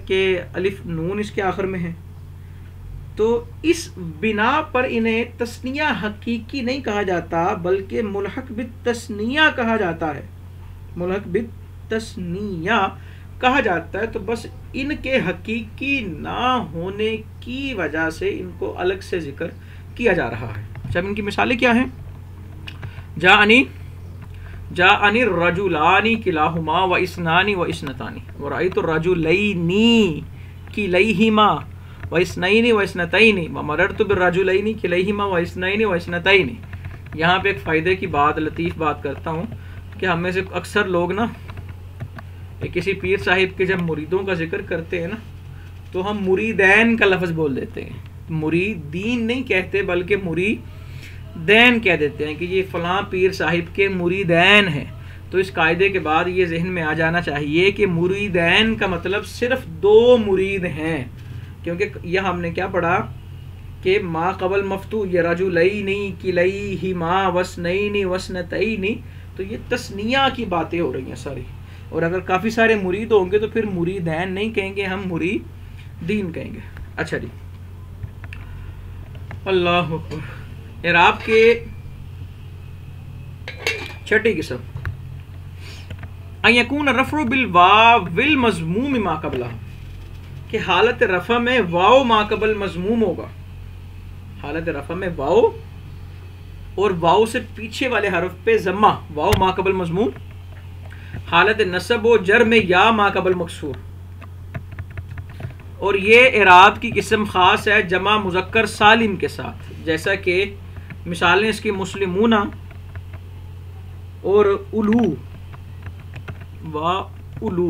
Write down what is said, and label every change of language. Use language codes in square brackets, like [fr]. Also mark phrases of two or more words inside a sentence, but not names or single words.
[ur] کہ الف نون اس کے آخر میں ہے. تو اس بنا پر انہیں تثنیہ حقیقی نہیں کہا جاتا بلکہ [ar] ملحق بالتثنیہ [ur] کہا جاتا ہے. [ar] ملحق بالتثنیہ [ur] کہا جاتا ہے. تو بس ان کے حقیقی نہ ہونے کی وجہ سے ان کو الگ سے ذکر کیا جا رہا ہے. اچھا، ان کی مثالیں کیا ہیں؟ [ar] جاءنی الرجلان کلاہما و اسنانی و اسنتانی ورأیت الرجلین کلیہما و اسنین و اسنتین ومررت بالرجلین کلیہما و اسنین و اسنتین. [ur] یہاں پہ ایک فائدے کی بات، لطیف بات کرتا ہوں کہ ہم میں سے اکثر لوگ نا کسی پیر صاحب کے جب مریدوں کا ذکر کرتے ہیں نا تو ہم مریدین کا لفظ بول دیتے ہیں. مریدین نہیں کہتے بلکہ مریدین کہہ دیتے ہیں کہ یہ فلاں پیر صاحب کے مریدین ہیں. تو اس قاعدے کے بعد یہ ذہن میں آ جانا چاہیے کہ مریدین کا مطلب صرف دو مرید ہیں، کیونکہ یہ ہم نے کیا پڑھا کہ [ar] ما قبل مفتوح، یہ رجلین کلیہما واسنین واسنتین، [ur] تو یہ تثنیہ کی باتیں ہو رہی ہیں ساری. اور اگر کافی سارے مرید ہوں گے تو پھر مریدین نہیں کہیں گے، ہم مریدین کہیں گے. اچھا جی، [ar] اللہ اکبر. [ur] اعراب کے چھٹی قسم [ar] ان یکون رفع بالواو والمضموم ما قبلہ، [ur] کہ حالت رفع میں واو ما قبل مضموم ہوگا. حالت رفع میں واو اور واو سے پیچھے والے حرف پہ ضمہ، [ar] واو ما قبل مضموم. [ur] حالت نصب و جر میں [ar] یا ما قبل مکسور. [ur] اور یہ اعراب کی قسم خاص ہے جمع مذکر سالم کے ساتھ، جیسا کہ مثالیں اس کی مسلمون اور الو و الو.